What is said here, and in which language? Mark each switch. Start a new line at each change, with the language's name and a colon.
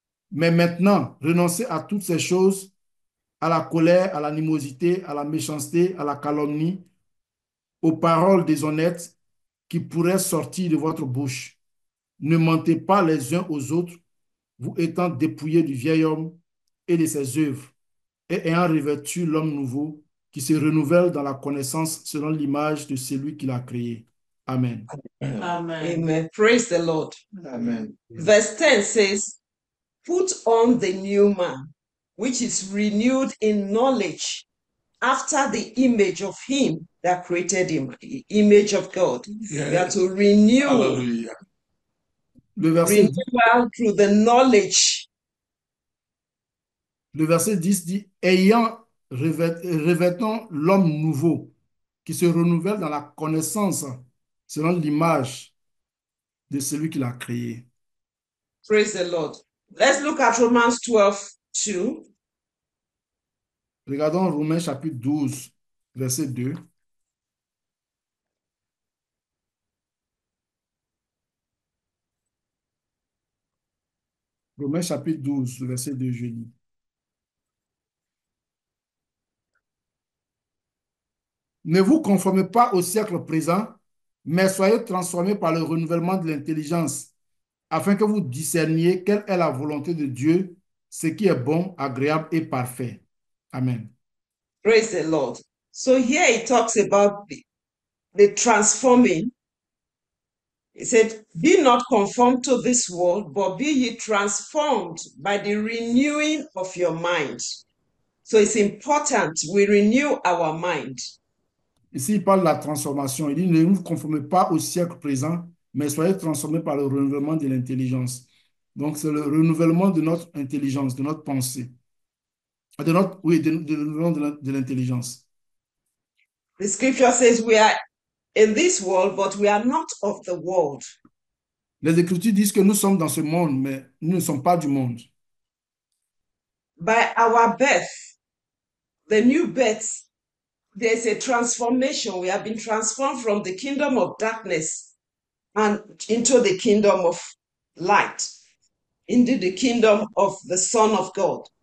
French: Mais maintenant, renoncez à toutes ces choses, à la colère, à l'animosité, à la méchanceté, à la calomnie, aux paroles déshonnêtes qui pourraient sortir de votre bouche. Ne mentez pas les uns aux autres, vous étant dépouillés du vieil homme et de ses œuvres, et ayant revêtu l'homme nouveau qui se renouvelle dans la connaissance selon l'image de celui qui l'a créé. Amen.
English: Amen. Amen. Praise the Lord. Amen. Verse 10 says, put on the new man, which is renewed in knowledge after the image of him that created him, the image of God. Yes. We are to renew Hallelujah.
French: Le verset 10,
English: renewal through the knowledge.
French: le verset 10 dit, revêtons l'homme nouveau qui se renouvelle dans la connaissance selon l'image de celui qui l'a créé.
English: Praise the Lord. Let's look at Romans 12:2.
French: Regardons Romains chapitre 12, verset 2. Romains chapitre 12, verset 2, je lis. Ne vous conformez pas au siècle présent, mais soyez transformés par le renouvellement de l'intelligence, afin que vous discerniez quelle est la volonté de Dieu, ce qui est bon, agréable et parfait. Amen.
English: Praise the Lord. So here he talks about the transforming. He said, be not conformed to this world, but be ye transformed by the renewing of your mind. So it's important we renew our mind.
French: Ici, il parle de la transformation. Il dit, ne vous conformez pas au siècle présent, mais soyez transformés par le renouvellement de l'intelligence. Donc, c'est le renouvellement de notre intelligence, de notre pensée. Oui, de renouvellement de l'intelligence.
English: The scripture says we are in this world, but we are not of the world.
French: Les Écritures disent que nous sommes dans ce monde, mais nous ne sommes pas du monde.
English: By our birth, the new birth, there's a transformation. We have been transformed from the kingdom of darkness and into the kingdom of light, into the kingdom of the Son of God.